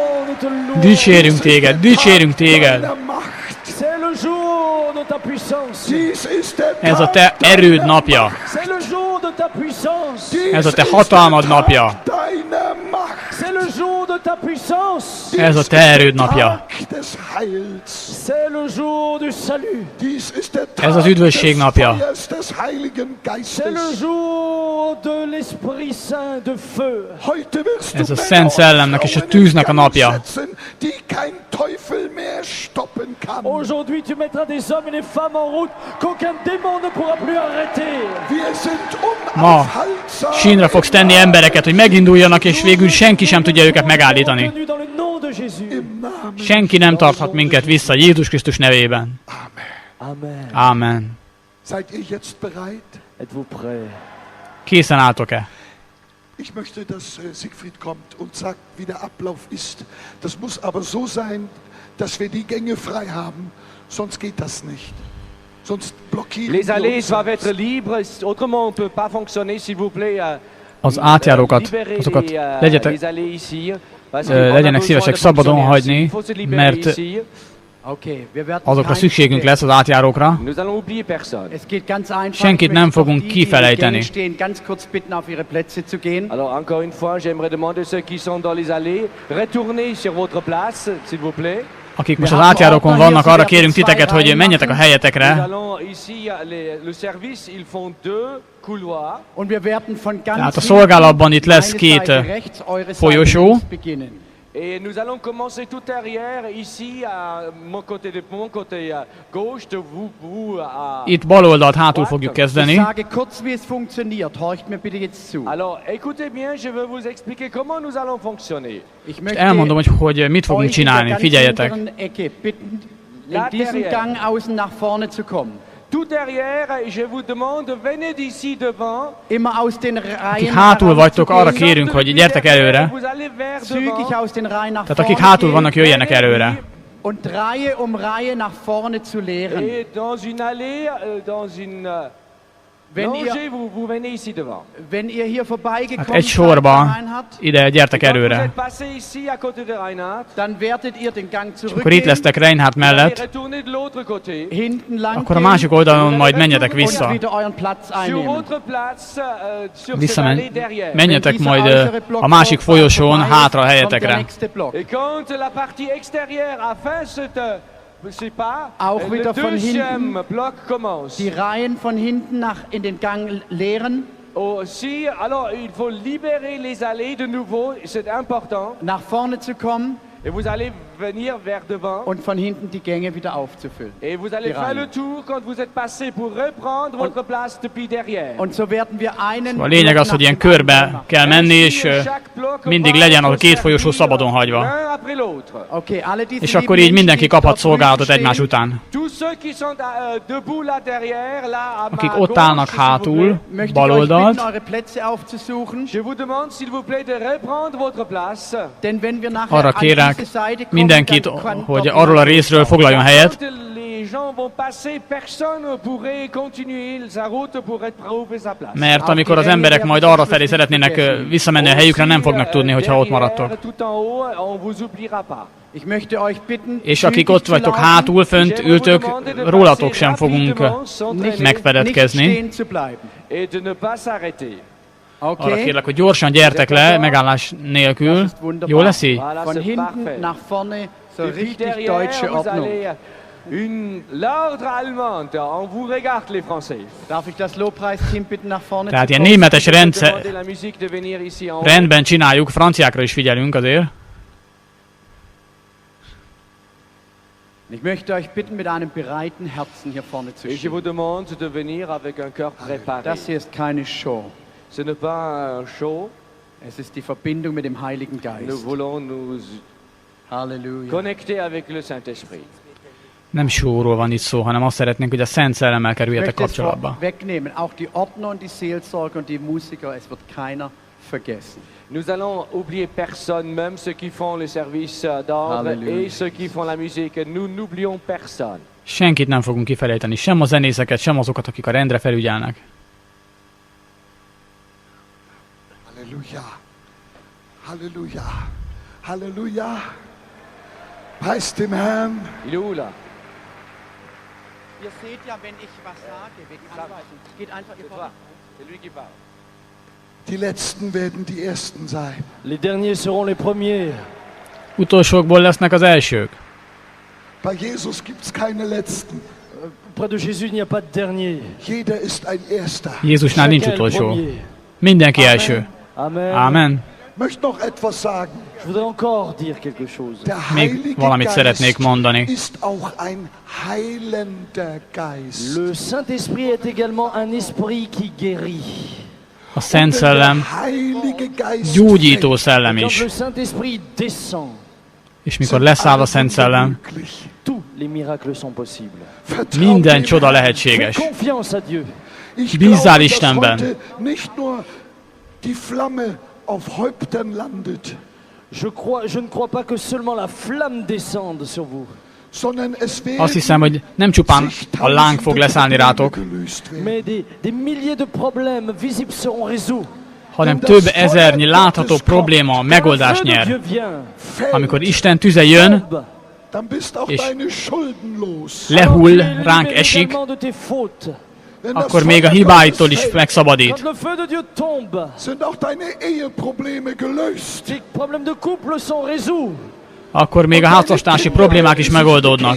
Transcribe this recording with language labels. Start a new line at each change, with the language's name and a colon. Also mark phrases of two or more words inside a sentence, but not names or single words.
Hungarian: Dicsérünk téged, dicsérünk téged.
German: Deiner Macht.
French: C'est le jour de ta puissance.
German: Dies ist der
Hungarian: Ez a
German: Tag
Hungarian: te erőd napja.
French: C'est le jour de ta puissance.
German: Dies
Hungarian: Ez a te
German: ist
Hungarian: hatalmad
German: der Tag
Hungarian: napja.
German: deiner Macht.
French: C'est le jour de ta puissance.
Hungarian: Ez a te erőd napja.
German: Tag des Heils.
French: C'est le jour du salut.
German: Dies ist der
Hungarian: Ez az
German: Tag
Hungarian: üdvösség
German: des
Hungarian: napja.
German: Feuers des Heiligen
French: C'est le
German: Geistes.
French: jour de l'Esprit Saint de feu.
German: Heute wirst
Hungarian: Ez
German: du
Hungarian: a
German: Männer
Hungarian: Szent
German: und
Hungarian: Szellemnek és a
German: Frauen
Hungarian: tűznek a
German: in Gang
Hungarian: napja.
German: setzen, die kein Teufel mehr stoppen kann.
French: Aujourd'hui, tu mettras des hommes et des femmes en route qu'aucun démon ne pourra plus arrêter.
German: Wir sind
Hungarian: Ma
German: unaufhaltsam.
Hungarian: sínre fogsz tenni embereket, hogy meginduljanak, és végül senki sem tudja őket megállítani.
French: Tenus dans le nom de Jésus.
German: Im Namen.
Hungarian: Senki nem tarthat minket vissza Jézus Krisztus nevében.
German: Amen.
French: Amen.
Hungarian: Ámen.
German: Seid ihr jetzt bereit?
French: Êtes-vous prêts?
Hungarian: Készen álltok-e?
German: Ich möchte, dass Siegfried kommt und sagt, wie der Ablauf ist. Das muss aber so sein, dass wir die Gänge frei haben, sonst geht das nicht. Sonst blockieren
French: Les
German: wir
French: allées
German: uns
French: doivent
German: selbst.
French: être libres, autrement on ne peut pas fonctionner, s'il vous plaît.
Hungarian: Az átjárókat,
French: libérez
Hungarian: azokat
French: les
Hungarian: legyetek,
French: allées ici, parce qu'on a
Hungarian: legyenek
French: besoin
Hungarian: szívesek
French: de
Hungarian: szabadon
French: fonctionner.
Hungarian: hagyni,
French: Il faut se libérer
Hungarian: mert
French: ici.
German: Okay, wir werden
Hungarian: azokra
German: kein
Hungarian: szükségünk
German: Problem.
Hungarian: lesz, az átjárókra.
French: Nous allons oublier personne.
German: Es geht ganz einfach.
Hungarian: Senkit
German: Ich
Hungarian: nem
German: möchte doch
Hungarian: fogunk
German: die, die im
Hungarian: kifelejteni.
German: Gang stehen, ganz kurz bitten, auf ihre Plätze zu gehen.
French: Alors encore une fois, j'aimerais demander ceux qui sont dans les allées, retournez sur votre place, s'il vous plaît.
Hungarian: Akik most az átjárókon vannak, arra kérünk titeket, hogy menjetek a
French: Nous
Hungarian: helyetekre.
French: allons ici, le service, ils font 2 couloirs.
German: Und wir werden von ganz
Hungarian: Tehát a
German: hinten,
Hungarian: szolgálatban itt lesz
German: meine
Hungarian: két
German: Seite rechts, eure Seite
Hungarian: folyosó.
German: links beginnen.
French: Et nous allons commencer tout derrière, ici, à mon côté gauche, de vous à...
Hungarian: Itt bal oldalt hátul fogjuk
German: Ich
Hungarian: kezdeni.
German: sage kurz, wie es funktioniert. Horcht mir bitte jetzt zu.
French: Alors, écoutez bien, je vais vous expliquer comment nous allons fonctionner.
German: Ich
Hungarian: Elmondom, hogy mit fogunk
German: euch in der
Hungarian: csinálni.
German: ganz
Hungarian: Figyeljetek.
German: hinteren Ecke bitten, in Da diesem
French: derrière.
German: Gang außen nach vorne zu kommen.
French: Tout derrière, je vous demande, venez d'ici devant.
German: Immer aus den
Hungarian: Akik
German: Reihen
Hungarian: hátul vagytok, arra
German: herauszugehen.
Hungarian: kérünk, hogy gyertek előre.
French: Vous allez vers
German: Zügig
French: devant.
German: aus den Reihen nach
Hungarian: Tehát akik
German: vorne
Hungarian: hátul
German: gehen
Hungarian: vannak, jöjjenek előre.
German: und Reihe um Reihe nach vorne zu leeren.
French: Et dans une allée, dans une
German: Wenn
French: rangée,
German: ihr,
French: vous venez ici devant.
German: wenn ihr hier
Hungarian: Hát
German: vorbeigekommen
Hungarian: egy
German: seid,
Hungarian: sorba
German: Reinhard,
Hungarian: ide gyertek
French: Quand vous
Hungarian: előre.
French: êtes passé ici à côté de Reinhard,
German: dann werdet ihr den Gang
Hungarian: Akkor itt
German: zurückgehen,
Hungarian: lesztek Reinhardt
French: vous allez
Hungarian: mellett,
French: retourner de l'autre côté.
German: hinten lang
Hungarian: akkor a
German: gehen
Hungarian: másik oldalon majd menjetek vissza.
German: und wieder euren Platz
French: Sur
German: einnehmen.
French: votre place, sur cette allée derrière.
Hungarian: Menjetek
German: Wenn
Hungarian: majd
German: dieser äußere Block
Hungarian: a másik folyosón
German: vorbei ist,
Hungarian: hátra a
German: kommt der
Hungarian: helyetekre.
German: nächste Block.
French: Et quand la partie extérieure a fait ce pas,
German: Auch
French: le
German: wieder von
French: deuxième bloc commence.
German: Die Reihen von hinten nach in den Gang leeren,
French: Aussi, alors il faut libérer les allées de nouveau, c'est important.
German: nach vorne zu kommen.
French: Et vous allez venir vers devant.
German: und von hinten die Gänge wieder aufzufüllen.
French: Et vous allez
German: Die
French: faire
German: Reihen.
French: le tour quand vous êtes passé pour reprendre votre place depuis derrière.
German: Und so werden wir einen
Hungarian: A lényeg az, hogy ilyen körbe kell menni, és mindig legyen a két folyosó szabadon hagyva.
French: L'un après l'autre.
German: Okay, alle diese
Hungarian: És akkor így mindenki kaphat szolgálatot egymás után.
French: Tous ceux qui sont debout là derrière, là à ma
Hungarian: Akik ott állnak
French: gauche, s'il vous
Hungarian: hátul,
French: plaît.
German: möchte ich
Hungarian: bal
German: euch
Hungarian: oldalt,
German: bitten, eure Plätze aufzusuchen.
French: Je vous demande s'il vous plaît de reprendre votre place.
German: Denn wenn wir nachher
Hungarian: arra
German: an
Hungarian: kérek
German: diese Seite kommen,
Hungarian: mindenkit,
German: dann kann
Hungarian: hogy
German: dort
Hungarian: arról a részről foglaljon helyet,
French: Quand les gens vont passer, personne ne pourrait continuer sa route pour retrouver sa place.
Hungarian: mert amikor az emberek majd arra felé szeretnének visszamenni a helyükre, nem fognak tudni, hogyha ott maradtok.
French: Tout en haut, on vous oubliera pas.
German: Ich möchte euch bitten,
Hungarian: És akik
German: zügig
Hungarian: ott
German: zu
Hungarian: vagytok
German: laufen,
Hungarian: hátul, fönt ültök, rólatok sem fogunk
German: nicht, nicht
Hungarian: megfedetkezni.
German: stehen zu bleiben.
French: Et de ne pas s'arrêter.
Hungarian: Arra Okay? kérlek, hogy gyorsan gyertek le, megállás nélkül. Jó lesz így?
French: Voilà,
German: Von
French: c'est
German: hinten
French: parfait.
German: nach vorne, so
French: Et puis
German: richtig
French: derrière,
German: deutsche
French: vous
German: Ordnung.
French: allez l'ordre allemand. On vous regarde les Français.
German: Darf ich das Lobpreisteam bitten, nach vorne
Hungarian: Tehát
German: zu
Hungarian: ilyen
German: kommen?
Hungarian: németes
French: Demandez la musique de venir ici en haut.
Hungarian: rendben csináljuk, franciákra is figyelünk azért.
German: Ich möchte euch bitten, mit einem bereiten Herzen hier vorne zu
French: Et je
German: stehen.
French: vous demande de venir avec un cœur préparé.
German: Das hier ist keine Show.
French: Ce n'est pas un show.
German: Es ist die Verbindung mit dem Heiligen
French: Nous
German: Geist.
French: voulons nous
German: Halleluja.
French: connecter avec le Saint-Esprit.
Hungarian: Nem sóról van itt szó, hanem azt szeretnénk, hogy a Szent Szellemmel
German: Ich
Hungarian: kerüljetek
German: möchte es
Hungarian: kapcsolatba.
German: wegnehmen. Auch die Ordner und die Seelsorger und die Musiker, es wird keiner vergessen.
French: Nous allons oublier personne, même ceux qui font les services d'ordre Alléluia. et ceux qui font la musique. Nous n'oublions personne.
Hungarian: Senkit nem fogunk kifelejteni, sem a zenészeket, sem azokat, akik a rendre felügyelnek.
German: Halleluja. Halleluja. Halleluja. Preis dem Herrn.
French: Il est où là?
German: Ihr seht ja, wenn ich was sage, wegen Anweisung, geht einfach ihr voran.
French: C'est lui qui parle.
German: Die Letzten werden die Ersten sein.
French: Les derniers seront les premiers.
Hungarian: Utolsókból lesznek az elsők.
German: Bei Jesus gibt es keine Letzten.
French: Auprès de Jésus, il n'y a pas de dernier.
German: Jeder ist ein Erster.
Hungarian: Jézusnál nincs
French: Chacun est le
Hungarian: utolsó.
French: premier.
Hungarian: Mindenki első.
German: Amen.
Hungarian: Ámen.
German: Ich möchte noch etwas sagen.
French: Je voudrais encore dire quelque chose.
German: Der
Hungarian: Még
German: Heilige
Hungarian: valamit szeretnék
German: Geist
Hungarian: mondani.
German: ist auch ein heilender Geist.
French: Le Saint-Esprit est également un esprit qui guérit.
Hungarian: A Szent
German: Wenn
Hungarian: Szellem
German: der Heilige Geist
Hungarian: gyógyító
German: fällt,
Hungarian: szellem
French: Quand
Hungarian: is.
French: le Saint-Esprit descend,
Hungarian: És mikor
German: sind
Hungarian: leszáll a
German: alle
Hungarian: Szent
German: Wunder
Hungarian: Szellem,
German: möglich.
French: tous les miracles sont possibles.
German: Vertrau
Hungarian: minden
German: dem
Hungarian: csoda
German: Herrn.
French: Fais
Hungarian: lehetséges.
French: confiance à Dieu.
German: Ich
Hungarian: Bízzál
German: glaube, dass
Hungarian: Istenben.
German: heute nicht nur die Flamme auf Häuptern landet,
French: Je ne crois pas que seulement la flamme descende sur vous,
German: sondern es
Hungarian: Azt hiszem,
German: werden
Hungarian: hogy nem csupán a láng fog leszállni rátok,
German: gelöst werden.
French: mais des milliers de problèmes visibles seront résolus.
Hungarian: hanem több ezernyi látható probléma megoldást
French: Quand le feu de
Hungarian: nyer.
French: Dieu vient,
German: Fällt,
Hungarian: Amikor Isten tüze jön,
French: tombe,
German: dann bist auch Ich- deine Schulden los.
Hungarian: lehull,
French: alors tu es
Hungarian: ránk
French: libéré
Hungarian: esik,
French: également de tes fautes.
German: Wenn das
Hungarian: akkor még a
German: Feuer
Hungarian: hibáitól
German: Gottes
Hungarian: is
German: fällt,
Hungarian: megszabadít.
French: Quand le feu de Dieu tombe,
German: sind auch deine Eheprobleme gelöst.
French: tes problèmes de couple sont résolus.
Hungarian: Akkor még a házastársi problémák is megoldódnak,